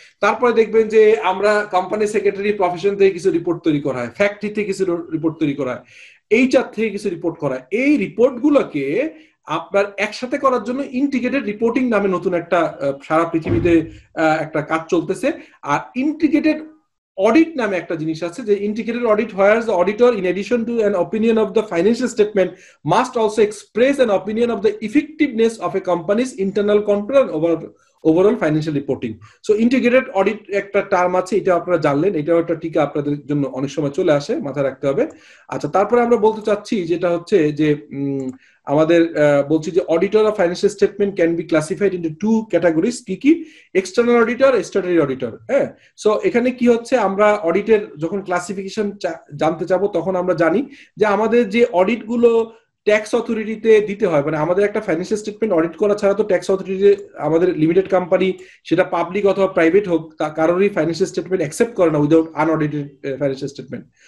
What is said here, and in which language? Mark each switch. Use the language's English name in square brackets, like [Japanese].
[Bangla] তারপরে দেখবেন যে আমরা কোম্পানি সেক্রেটারি প্রফেশন থেকে কিছু রিপোর্ট তৈরি করা হয়, ফ্যাক্টরি থেকে কিছু রিপোর্ট তৈরি করা হয়, এইচআর থেকে কিছু রিপোর্ট করা হয়। এই রিপোর্টগুলোকে আপনার একসাথে করার জন্য ইন্টিগ্রেটেড রিপোর্টিং নামে নতুন একটা সারা পৃথিবীতে একটা কাজ চলতেছে। আর ইন্টিগ্রেটেড অডিট নামে একটা জিনিস আছে, যে integrated audit [English] where the auditor in addition to an opinion of the financial statement must also express an opinion of the effectiveness of a company's internal control over overall financial reporting. [Bangla] So integrated audit একটা term আছে, এটা আপনারা জানলেন, এটাও একটা টিকা আপনাদের জন্য অনেক সময় চলে আসে, মাথায় রাখতে হবে। আচ্ছা, তারপরে আমরা বলতে চাচ্ছি যেটা হচ্ছে যে আমাদের বলছি যে [English] Auditor of financial statement can be classified into 2 categories. [Bangla] কি এক্সটার্নাল অডিটর, স্ট্যাটুটরি অডিটর। হ্যাঁ, সো এখানে কি হচ্ছে, আমরা অডিটের যখন ক্লাসিফিকেশন জানতে চাবো তখন আমরা জানি যে আমাদের যে অডিট গুলো ট্যাক্স অথরিটিতে দিতে হয়, মানে আমাদের একটা ফাইন্যান্সিয়াল স্টেটমেন্ট অডিট করা ছাড়া তো ট্যাক্স অথরিটি, আমাদের লিমিটেড কোম্পানি সেটা পাবলিক অথবা প্রাইভেট হোক, কারোরই ফাইন্যান্সিয়াল স্টেটমেন্ট অ্যাকসেপ্ট করে না উইদাউট আনঅডিটেড ফাইন্যান্সিয়াল স্টেটমেন্ট।